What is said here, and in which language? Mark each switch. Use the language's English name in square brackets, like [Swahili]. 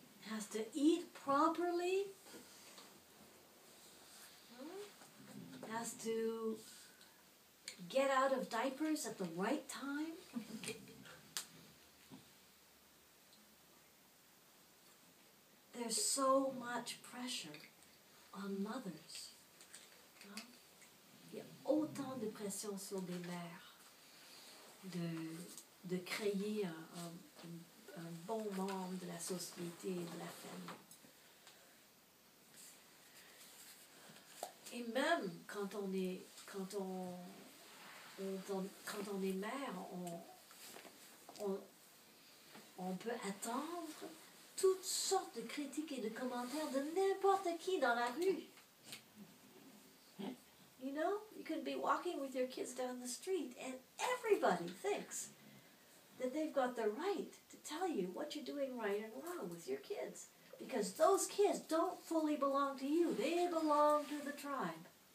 [English] Has to eat properly, has to get out of diapers at the right time. There's so much pressure on mothers. [French] Il y a autant de pression sur des mères de créer un bon membre de la société et de la famille. Et même quand on est mère, on peut attendre toutes sortes de critiques et de commentaires de n'importe qui dans la rue. [English] You know, you could be walking with your kids down the street and everybody thinks that they've got the right to tell you what you're doing right and wrong with your kids. Because those kids don't fully belong to you. They belong to the tribe.